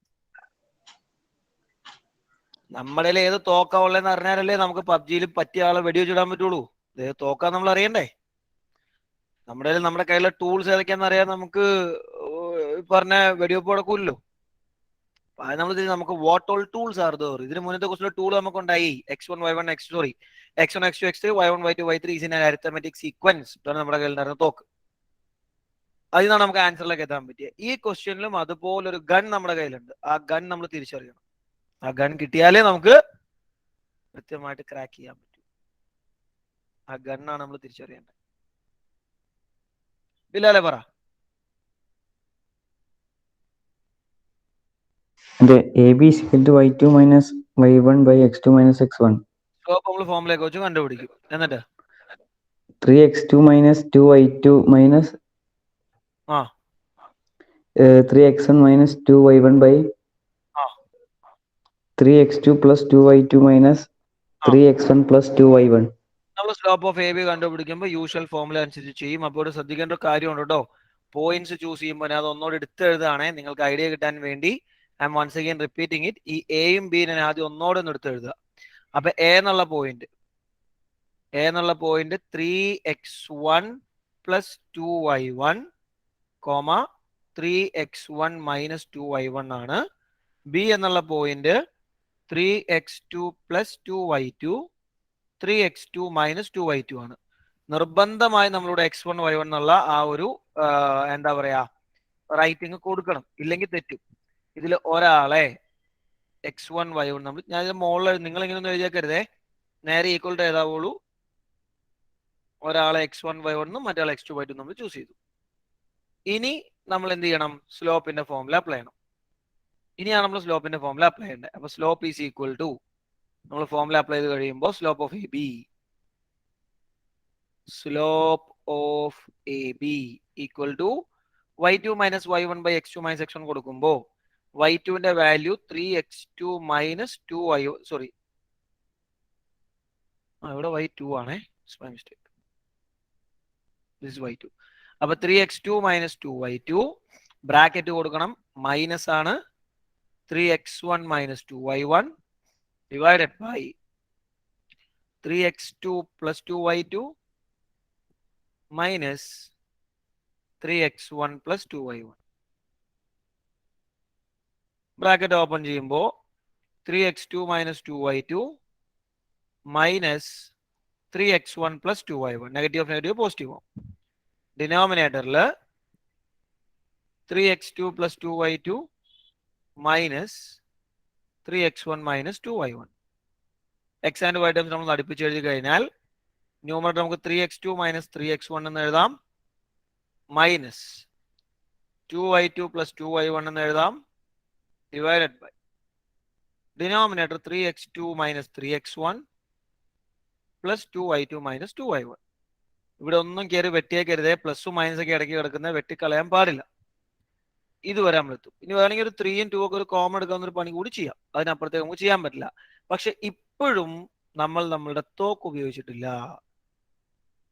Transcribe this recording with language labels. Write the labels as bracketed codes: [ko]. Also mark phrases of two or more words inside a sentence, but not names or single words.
[ml] നമ്മുടെ ഏത് തോക്കാ ഉള്ളതെന്ന് അറിഞ്ഞാലല്ലേ നമുക്ക് പബ്ജിയിൽ പറ്റിയ ആളെ വെടിവെച്ചിടാൻ പറ്റുള്ളൂ. ഇത് തോക്കാൻ നമ്മൾ അറിയണ്ടേ? നമ്മുടെ കയ്യിലെ ടൂൾസ് ഏതൊക്കെയാണെന്ന് അറിയാൻ നമുക്ക് പറഞ്ഞ വെടിവെപ്പ് നടക്കൂല്ലോ. അത് നമുക്ക് [en] what all tools are there. [ml] ഇതിന് മുന്നത്തെ ക്വസ്റ്റിലെ ടൂൾ നമുക്ക് ഉണ്ടായി x1 y1 x2 x3 y1 y2 y3 [en] is in an arithmetic sequence. [ml] ഇതാണ് നമ്മുടെ കയ്യിലുണ്ടായിരുന്ന തോക്ക്. അതിൽ നിന്നാണ് നമുക്ക് ആൻസറിലേക്ക് എത്താൻ പറ്റിയത്. ഈ ക്വസ്റ്റ്യനിലും അതുപോലൊരു ഗൺ നമ്മുടെ കയ്യിലുണ്ട്. ആ ഗൺ നമ്മൾ തിരിച്ചറിയണം. ആ ഗൺ കിട്ടിയാലേ നമുക്ക് കൃത്യമായിട്ട് ക്രാക്ക് ചെയ്യാൻ പറ്റൂ. ആ ഗണ്ണാണ് നമ്മൾ തിരിച്ചറിയേണ്ടത്. ബിലാലെ പറ. [en] AB is equal to y2 minus y1 by x2 minus x1. [ml] സ്ലോപ്പ് നമ്മൾ ഫോമിലേക്ക് വെച്ച് കണ്ടുപിടിക്കും. എന്നിട്ട് [en] 3x2 minus 2y2 minus 3x1 minus 2y1 by 3x2 plus 2y2 minus 3x1 plus 2y1. [ml] നമ്മൾ [en] slope of AB [ml] കണ്ടുപിടിക്കുമ്പോൾ [en] usual formula [ml] അനുസരിച്ച് ചെയ്യും. അപ്പോൾ ശ്രദ്ധിക്കേണ്ട ഒരു കാര്യമുണ്ട് കേട്ടോ. പോയിന്റ്സ് ചൂസ് ചെയ്യുമ്പോൾ ഞാൻ അത് ഒന്നോട് എടുത്ത് എഴുതുകയാണെ നിങ്ങൾക്ക് ഐഡിയ കിട്ടാൻ വേണ്ടി. [en] I am once again repeating it. [ml] ഈ എയും ബി ഞാൻ ആദ്യം ഒന്നോടെ ഒന്ന് എടുത്ത് എഴുതുക. അപ്പൊ എ എന്നുള്ള പോയിന്റ് [en] 3x1 plus 2y1 3x1 minus 2y1 [ml] ആണ്. ബി എന്നുള്ള പോയിന്റ് [en] 3x2 plus 2y2 3x2 minus 2y2 [ml] ആണ്. നിർബന്ധമായി നമ്മളുടെ x1 y1 എന്നുള്ള ആ ഒരു എന്താ പറയാ റൈറ്റിംഗ് കൊടുക്കണം, ഇല്ലെങ്കിൽ തെറ്റും. ഇതിൽ ഒരാളെ x1 y1 നമ്മൾ ഞാൻ ഇത് മുകളിൽ നിങ്ങൾ ഇങ്ങനെ ഒന്നും എഴുതിയേക്കരുതേ, നേരെ [en] equal to [ml] ഏതാവുള്ളൂ. ഒരാളെ x1 y1 എന്നും മറ്റേ x2 y2 നമ്മൾ ചൂസ് ചെയ്തു. ഇനി നമ്മൾ എന്ത് ചെയ്യണം? സ്ലോപ്പിന്റെ ഫോമുല അപ്ലൈ ചെയ്യണം. ഇനിയാണ് നമ്മൾ സ്ലോപ്പിന്റെ ഫോമുല അപ്ലൈ ചെയ്യേണ്ടത്. അപ്പൊ [en] slope is equal to [ml] നമ്മൾ ഫോമുല അപ്ലൈ ചെയ്ത് കഴിയുമ്പോൾ [en] slope of A B equal to y2 minus y1 by x2 minus x1 [ml] കൊടുക്കുമ്പോൾ y2ന്റെ വാല്യൂ [en] 3x2 minus 2y1 [ml] സോറി ഇവിടെ y2 ആണേ, മിസ്റ്റേക്ക്. [en] this is y2. [ml] അപ്പൊ [en] 3x2 minus 2y2 [ml] ബ്രാക്കറ്റ് കൊടുക്കണം, മൈനസ് ആണ് [en] 3x1 minus 2y1 divided by 3x2 plus 2y2 minus 3x1 plus 2y1. bracket open [ml] ചെയ്യുമ്പോൾ [en] 3x2 minus 2y2 minus 3x1 plus 2y1. negative negative positive [ml] ആവും. ഡിനോമിനേറ്ററിൽ [en] 3x2 plus 2y2 minus 3x1 minus 2y1. x and y terms [ml] നമ്മൾ അടുപ്പിച്ച് എഴുതി കഴിഞ്ഞാൽ ന്യൂമറേറ്റർ നമുക്ക് [en] 3x2 minus 3x1 [ml] എന്ന് എഴുതാം, [en] minus 2y2 plus 2y1 [ml] എന്ന് എഴുതാം, [en] divided by denominator 3x2 minus 3x1 plus 2y2 minus 2y1. [ml] ഇവിടെ ഒന്നും കയറി വെട്ടിയേക്കരുതേ, പ്ലസും മൈനസ് ഒക്കെ ഇടയ്ക്ക് കിടക്കുന്നത് വെട്ടിക്കളയാൻ പാടില്ല. ഇതുവരെ നമ്മൾ എത്തും. ഇനി വേണമെങ്കിൽ ഒരു 3 ഉം 2 ഒക്കെ ഒരു കോമൺ എടുക്കാവുന്ന ഒരു പണി കൂടി ചെയ്യാം. അതിനപ്പുറത്തേക്ക് നമുക്ക് ചെയ്യാൻ പറ്റില്ല. പക്ഷെ ഇപ്പോഴും നമ്മൾ നമ്മളുടെ തോക്ക് ഉപയോഗിച്ചിട്ടില്ല.